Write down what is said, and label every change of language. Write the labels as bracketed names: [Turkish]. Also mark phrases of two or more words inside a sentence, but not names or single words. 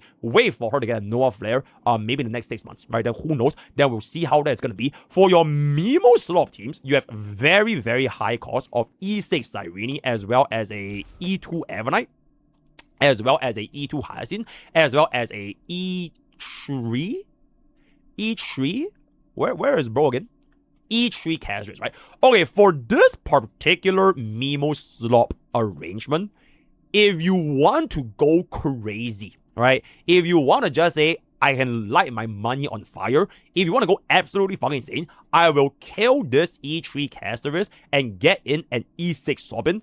[English] Wait for her to get a Noah Flare, maybe in the next 6 months, right? Then who knows? Then we'll see how that's gonna be. For your Mimo slop teams, you have very, very high cost of E6 Cyrene, as well as a E2 Evernite, as well as a E2 Hyacinth, as well as a E3? E3? Where is bro again? E3 Casters, right? Okay, for this particular Mimo slop arrangement, if you want to go crazy, right? If you want to just say, I can light my money on fire, if you want to go absolutely fucking insane, I will kill this E3 Casters and get in an E6 Sobin.